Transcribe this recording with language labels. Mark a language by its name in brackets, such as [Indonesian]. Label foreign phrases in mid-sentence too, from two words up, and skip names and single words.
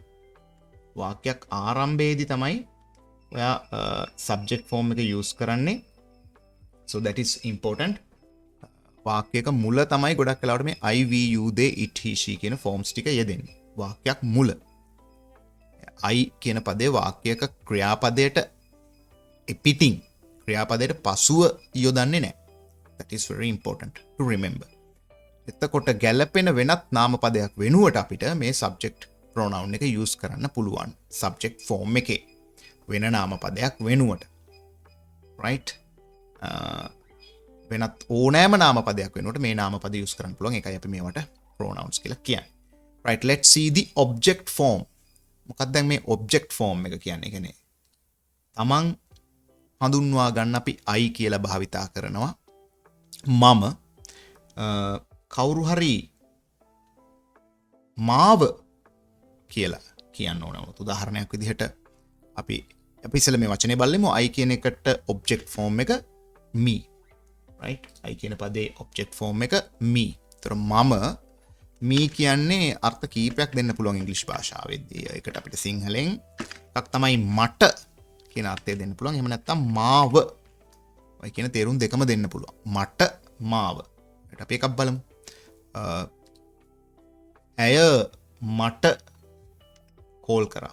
[Sinhala] වාක්‍යයක් ආරම්භයේදී තමයි ඔයා [English] subject form [Sinhala] එක use කරන්නේ. [English] So that is important. [Sinhala] වාක්‍යයක මුල තමයි ගොඩක් වෙලාවට මේ [English] I, we, you, they, it, he, she [Sinhala] කියන forms ටික යෙදෙන්නේ. වාක්‍යයක් මුල. I කියන පදේ වාක්‍යයක ක්‍රියාපදයට පිටින් ක්‍රියාපදයට පසුව යොදන්නේ නැහැ. [English] That is very important to remember. [Sinhala] එතකොට ගැළපෙන වෙනත් නාමපදයක් වෙනුවට අපිට මේ [English] subject pronoun [Sinhala] එක use කරන්න පුළුවන්. [English] subject form [Sinhala] එකේ වෙන නාමපදයක් වෙනුවට. right? වෙනත් ඕනෑම නාමපදයක් වෙනුවට මේ නාමපද use කරන්න පුළුවන්. ඒකයි අපි මේවට pronouns කියලා කියන්නේ. right? [English] Let's see the object form. [Sinhala] මොකක්ද දැන් මේ [English] object form [Sinhala] එක කියන්නේ? කියන්නේ තමන් හඳුන්වා ගන්න අපි I කියලා භාවිතා කරනවා. මම කවුරු හරි මාව කියලා කියන්න ඕන. උදාහරණයක් විදිහට අපි ඉස්සෙල්ලා මේ වචනේ බලමු. I කියන එකට [English] object form [Sinhala] එක [English] me. right? [Sinhala] I කියන පදේ [English] object form [Sinhala] එක me. ඒතර මම me කියන්නේ අර්ථ කීපයක් දෙන්න පුළුවන් ඉංග්‍රීසි භාෂාවෙදී. ඒකට අපිට සිංහලෙන් එකක් තමයි මට කියන අර්ථය දෙන්න පුළුවන්. එහෙම නැත්නම් මාව. ඔය කියන තේරුම් දෙකම දෙන්න පුළුවන්. මට මාව. ඒකට අපි එකක් බලමු. ඇය මට කෝල් කරා.